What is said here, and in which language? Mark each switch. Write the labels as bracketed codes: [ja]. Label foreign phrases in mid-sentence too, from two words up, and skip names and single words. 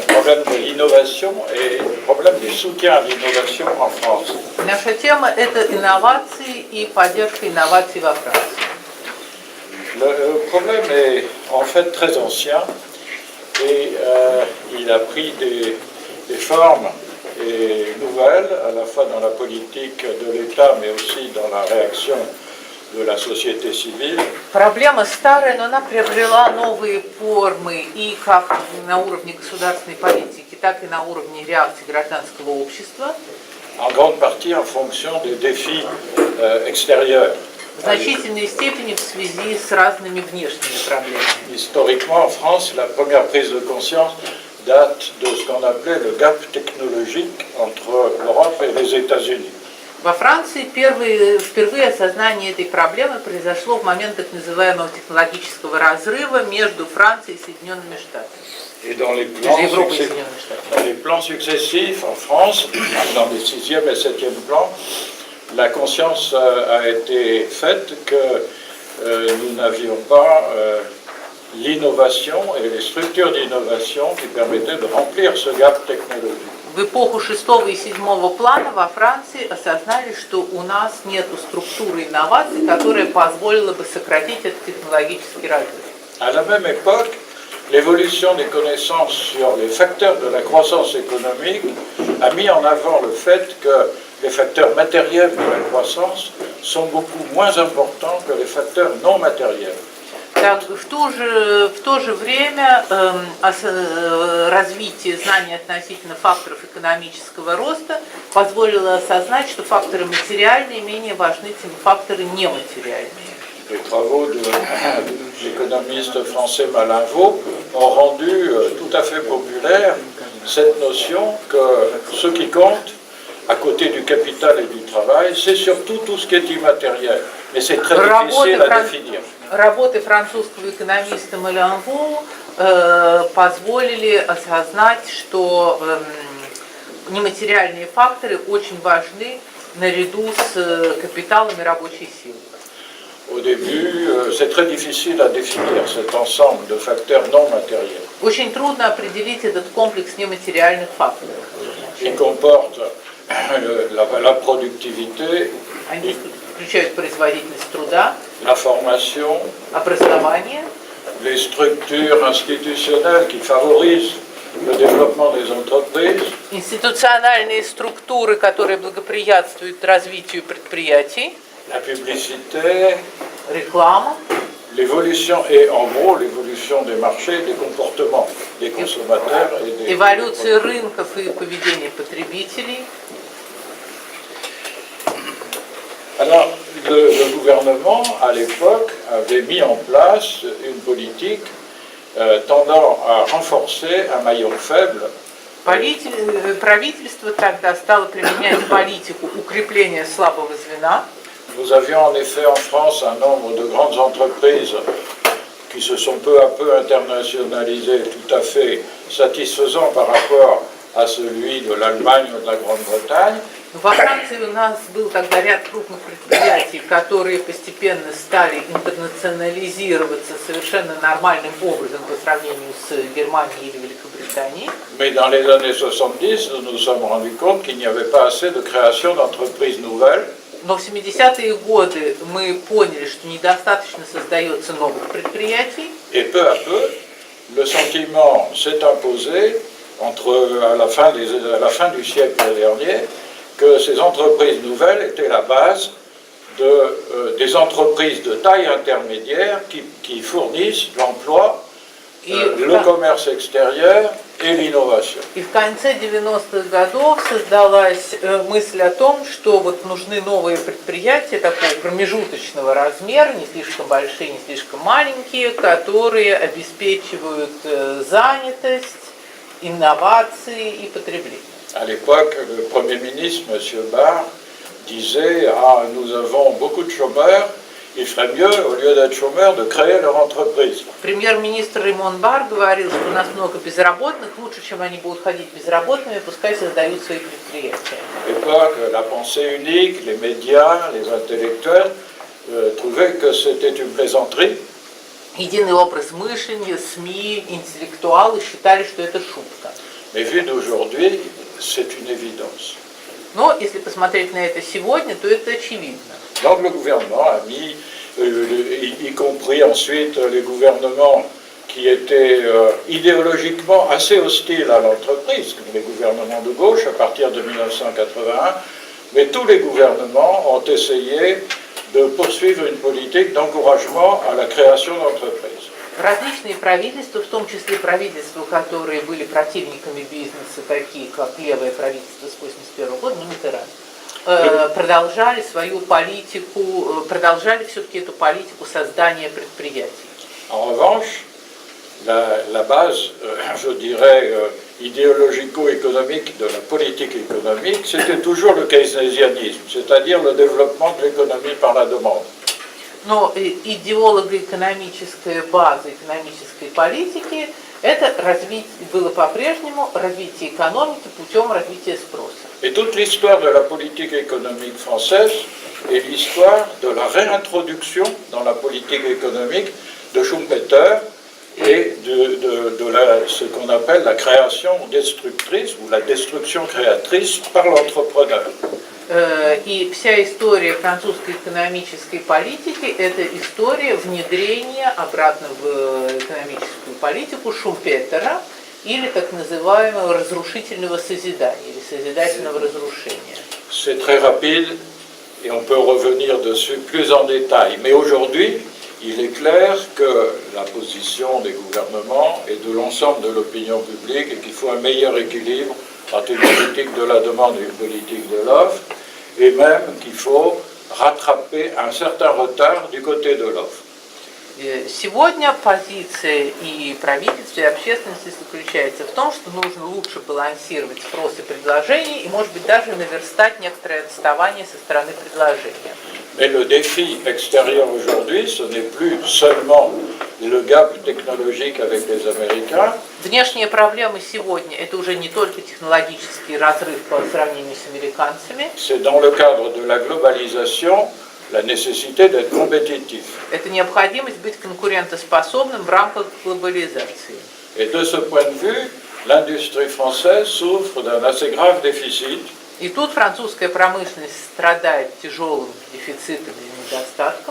[fr] problème de l'innovation et le problème du soutien à l'innovation en France. [ru] Наша тема – это инновации и поддержка инноваций во Франции. [fr] Le problème est en fait très ancien et il a pris des formes et nouvelles, à la fois dans la politique de l'État, mais aussi dans la réaction de la société civile. [ru] Проблема старая, но она приобрела новые формы и как на уровне государственной политики, так и на уровне реакции гражданского общества. [fr] En grande partie en fonction des défis extérieurs. [ru] В значительной степени в связи с разными внешними проблемами. [fr] Historiquement, en France, la première prise de conscience date de ce qu'on appelait le gap technologique entre l'Europe et les États-Unis. [ru] Во Франции впервые осознание этой проблемы произошло в момент так называемого технологического разрыва между Францией и Соединенными Штатами. [fr] Et dans les plans successifs en France, dans les 6e et 7e plans, la conscience a été faite que nous n'avions pas l'innovation et les structures d'innovation qui permettaient de remplir ce gap technologique. [ru] В эпоху 6 и 7 плана во Франции осознали, что у нас нет структуры инноваций, которая позволила бы сократить этот технологический разрыв. [fr] À la même époque, l'évolution des connaissances sur les facteurs de la croissance économique a mis en avant le fait que les facteurs matériels de la croissance sont beaucoup moins importants que les facteurs non matériels. [ru] Так, в то же время развитие знаний относительно факторов экономического роста позволило осознать, что факторы материальные менее важны, чем факторы нематериальные. [fr] Les travaux de l'économiste français Malinvaud ont rendu tout à fait populaire cette notion que ce qui compte, à côté du capital et du travail, c'est surtout tout ce qui est immatériel. Mais c'est très difficile à définir. [ru] Работы французского экономиста Малянву позволили осознать, что нематериальные факторы очень важны наряду с капиталом и рабочей силой. [fr] Au début, c'est très difficile à définir cet ensemble de facteurs non matériels. [ru] Очень трудно определить этот комплекс нематериальных факторов. [fr] Qui comporte la productivité, [ru] Они включают производительность труда, [fr] la formation, [ru] образование, [fr] les structures institutionnelles qui favorisent le développement des entreprises, [ru] институциональные структуры, которые благоприятствуют развитию предприятий, [fr] la publicité, [ru] реклама, [fr] l'évolution et en gros l'évolution des marchés, des comportements des consommateurs et des... [ru] эволюция рынков и поведение потребителей. [fr] Alors, le gouvernement, à l'époque, avait mis en place une politique tendant à renforcer un maillon faible. [ru] Правительство тогда стало применять политику укрепления слабого звена. [fr] Nous avions en effet en France un nombre de grandes entreprises qui se sont peu à peu internationalisées, tout à fait satisfaisant par rapport à celui de l'Allemagne ou de la Grande-Bretagne. [ru] Во Франции у нас был тогда ряд крупных предприятий, которые постепенно стали интернационализироваться совершенно нормальным образом по сравнению с Германией или Великобританией. [fr] Mais dans les années 70, nous nous sommes rendus compte qu'il n'y avait pas assez de création d'entreprises nouvelles. [ru] Но в 70-е годы мы поняли, что недостаточно создается новых предприятий. [fr] Et peu à peu, le sentiment s'est imposé à la fin du siècle dernier que ces entreprises nouvelles étaient la base des entreprises de taille intermédiaire qui fournissent l'emploi, le commerce extérieur et l'innovation. [ru] И в конце 90-х годов создалась мысль о том, что вот нужны новые предприятия такого промежуточного размера, не слишком большие, не слишком маленькие, которые обеспечивают занятость, инновации и потребление. [fr] À l'époque, le Premier ministre, M. Barr, disait « Ah, nous avons beaucoup de chômeurs, il ferait mieux, au lieu d'être chômeurs, de créer leur entreprise. » [ru] Премьер-министр Раймон Бар говорил, что у нас много безработных, лучше, чем они будут ходить безработными, пускай создают свои предприятия. [fr] À l'époque, la pensée unique, les médias, les intellectuels trouvaient que c'était une plaisanterie. [ru] Единый образ мышления, СМИ, интеллектуалы считали, что это шутка. [fr] Mais vu d'aujourd'hui, c'est une évidence. [ru] Но если посмотреть на это сегодня, то это очевидно. [fr] Donc le gouvernement a mis, y compris ensuite les gouvernements qui étaient idéologiquement assez hostiles à l'entreprise, comme les gouvernements de gauche à partir de 1981, mais tous les gouvernements ont essayé de poursuivre une politique d'encouragement à la création d'entreprises. [ru] Различные правительства, в том числе правительства, которые были противниками бизнеса, такие как левое правительство с 1981 года, Миттеран, продолжали свою политику, продолжали все-таки эту политику создания предприятий. [fr] En revanche, la base, je dirais, idéologico-économique de la politique économique, c'était toujours le keynésianisme, c'est-à-dire le développement de l'économie par la demande. [ru] Но идеолого-экономическая база экономической политики это было по-прежнему развитие экономики путем развития спроса. [fr] Et toute l'histoire de la politique économique française est l'histoire de la réintroduction dans la politique économique de Schumpeter et de ce qu'on appelle la création destructrice ou la destruction créatrice par l'entrepreneur. [ru] И вся история французской экономической политики – это история внедрения обратно в экономическую политику Шумпетера или так называемого разрушительного созидания или созидательного разрушения. [fr] C'est très rapide et on peut revenir dessus plus en détail. Mais aujourd'hui, il est clair que la position des gouvernements et de l'ensemble de l'opinion publique est qu'il faut un meilleur équilibre entre une politique de la demande et une politique de l'offre, et même qu'il faut rattraper un certain retard du côté de l'offre. [ru] Сегодня позиция и правительства, и общественности заключается в том, что нужно лучше балансировать спрос и предложение, и, может быть, даже наверстать некоторое отставание со стороны предложения. [fr] Mais le défi extérieur aujourd'hui, ce n'est plus seulement le gap technologique avec les Américains. [ru] Внешние проблемы сегодня – это уже не только технологический разрыв по сравнению с американцами. [fr] C'est dans le cadre de la globalisation la nécessité d'être compétitif. [ru] Это необходимость быть конкурентоспособным в рамках глобализации. [fr] Et de ce point de vue, l'industrie française souffre d'un assez grave déficit. [ru] И тут французская промышленность страдает тяжелым дефицитом и недостатком.